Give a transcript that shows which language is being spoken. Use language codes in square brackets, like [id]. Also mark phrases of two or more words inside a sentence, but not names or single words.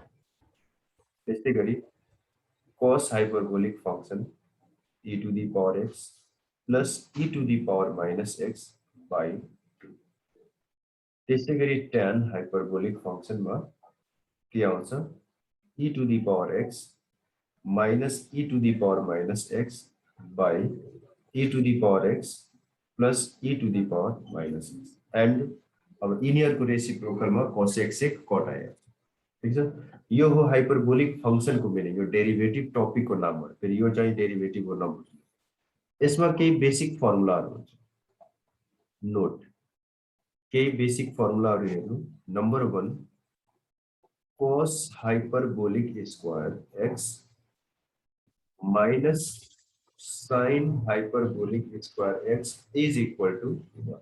[ne] त्यस्तै गरी [en] cos hyperbolic function e to the power x plus e to the power minus x by 2. [ne] त्यसै गरी [en] tan hyperbolic functionमा [ne] के आउँछ, [en] e to the power x minus e to the power minus x by e to the power x plus e to the power minus x and [ne] अब इनियरको [en] reciprocalमा cos x [ne] एक कट आयो। ठीक छ, यो हो [en] hyperbolic functionको meaning। [ne] यो डेरिभेटिभ टपिकको नाम हो, फेरि यो चाहिँ डेरिभेटिभ हो नबुझ्नु। यसमा केही [en] basic formulaहरु [ne] हुन्छ, नोट केही [en] basic formulaहरु [ne] हेर्नु। [en] number 1 cos hyperbolic square x minus sin hyperbolic square x is equal to 1.